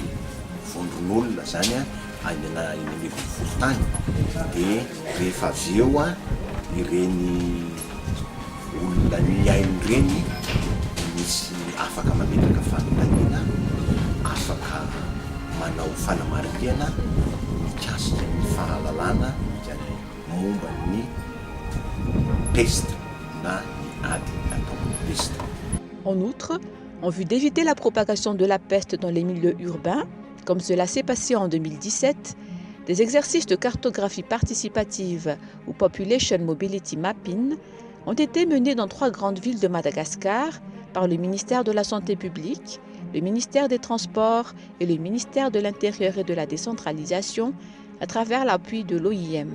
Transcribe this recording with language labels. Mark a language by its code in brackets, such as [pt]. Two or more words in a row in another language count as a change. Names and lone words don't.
[mg] vondron'olona zany any amin'ny volontany dia rehefa avy eo ireny olona miainy reny misy afaka mametraka fanontaniana, afaka manao fanamariana mikasika ny fahalalana momba ny peste na ny ady ataon'ny peste. [fr] En outre, en vue d'éviter la propagation de la peste dans les milieux urbains, comme cela s'est passé en 2017, des exercices de cartographie participative ou [en] Population Mobility Mapping [fr] ont été menés dans 3 grandes villes de Madagascar par le ministère de la Santé publique, le ministère des Transports et le ministère de l'Intérieur et de la Décentralisation à travers l'appui de l'OIM.